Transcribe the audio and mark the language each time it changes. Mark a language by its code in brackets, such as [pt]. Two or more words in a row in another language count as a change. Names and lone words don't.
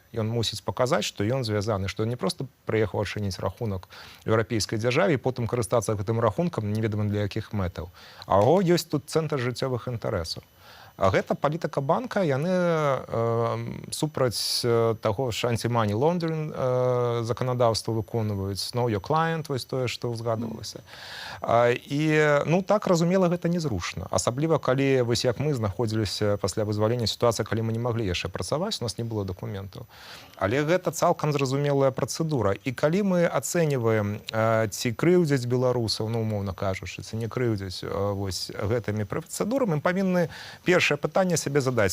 [be] Ён мусіць паказаць, што ён звязаны, што ён не проста прыехаў адчыніць рахунак еўрапейскай дзяржаве і потым карыстацца гэтым рахункам неведама для якіх мэтаў. А ёсць тут цэнтр жыццёвых інтарэсаў. А гэта палітыка банка, яны супраць таго ж анти- [en] money laundering [be] заканадаўства выконваюць, [en] know your client, [be] вось тое, што ўзгадывалася. І, ну, так, разумела, гэта незручна. Асабліва, калі, вось як мы знаходзіліся пасля вызвалення, сітуацыя, калі мы не маглі яшчэ працаваць, у нас не было дакументаў. Але гэта цалкам зразумелая працэдура. І калі мы ацэньваем, ці крыўдзяць беларусаў, ну, умоўна кажучы, ці не крыўдзяць вось гэтымі працэдурамі, мы павінны першае пытанне сябе задаць.